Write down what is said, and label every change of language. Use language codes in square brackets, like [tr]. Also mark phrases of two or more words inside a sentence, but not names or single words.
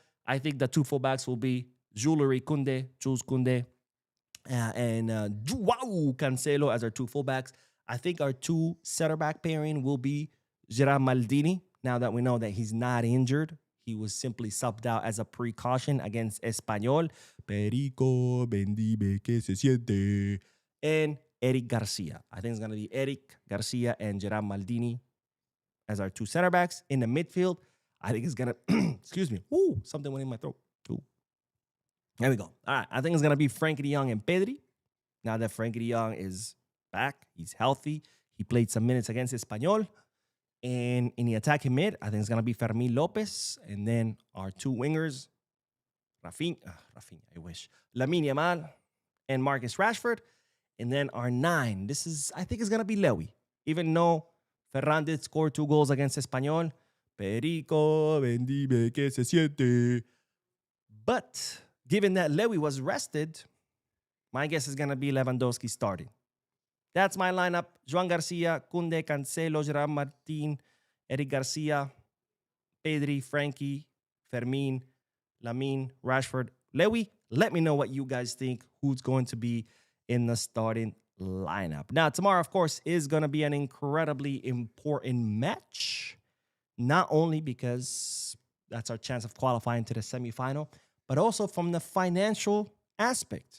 [en] I think the two fullbacks will be Jules Koundé, and Joao Cancelo as our two fullbacks. I think our two center-back pairing will be Gerard Maldini. Now that we know that he's not injured, he was simply subbed out as a precaution against Espanyol. [es] Perico, bendibe que se siente. [en] And Eric Garcia. I think it's going to be Eric Garcia and Gerard Maldini as our two center-backs. In the midfield, I think it's going to, excuse me. Ooh, something went in my throat. Ooh. There we go. All right. I think it's going to be Frankie de Jong and Pedri. Now that Frankie de Jong is back, he's healthy. He played some minutes against Espanyol. And in the attacking mid, I think it's going to be Fermín López. And then our two wingers, Rafinha, I wish. Lamine Yamal and Marcus Rashford. And then our 9, I think it's going to be Lewy. Even though Ferran did score 2 goals against Espanyol. [es] Perico, bendibe que se siente. [en] But given that Lewy was rested, my guess is going to be Lewandowski starting. That's my lineup. Juan Garcia, Koundé, Cancelo, Gerard Martin, Eric Garcia, Pedri, Frankie, Fermín, Lamine, Rashford, Lewy. Let me know what you guys think, who's going to be in the starting lineup. Now, tomorrow, of course, is going to be an incredibly important match. Not only because that's our chance of qualifying to the semifinal, but also from the financial aspect.